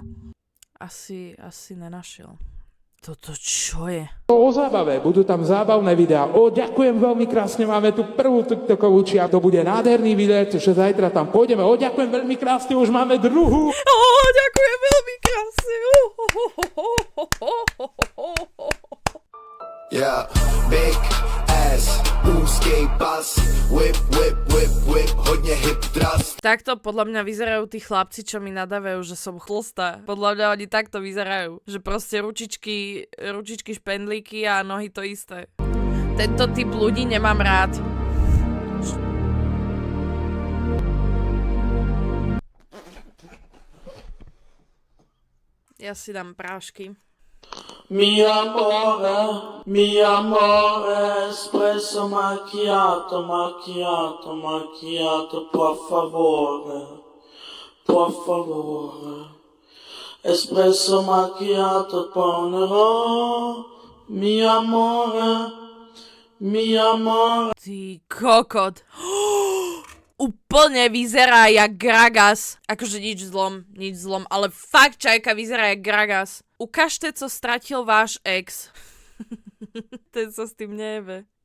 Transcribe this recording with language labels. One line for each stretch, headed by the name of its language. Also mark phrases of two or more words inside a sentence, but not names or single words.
Slovak: Asi nenašiel. Toto čo je? O zábave, budú tam zábavné videá. Ďakujem veľmi krásne, máme tu prvú TikTokovú čiar. To bude nádherný video, že zajtra tam pôjdeme. Ďakujem veľmi krásne, už máme druhú. Ďakujem veľmi krásne.
English: Yeah, big ass,
Slovak: úzkej pas,
English: whip, whip, whip, whip, hodne hip thrust.
Slovak: Takto podľa mňa vyzerajú tí chlapci, čo mi nadávajú, že som chlstá. Podľa mňa oni takto vyzerajú. Že proste ručičky, špendlíky a nohy to isté. Tento typ ľudí nemám rád. Ja si dám prášky.
Italian: Mi amore, espresso macchiato, macchiato, macchiato, por favore, espresso macchiato ponerò, mi amore,
Slovak: Ty kokot. Úplne vyzerá jak Gragas. Akože nič zlom, ale fakt čajka vyzerá jak Gragas. Ukážte, co stratil váš ex. Ten sa s tým nejebe.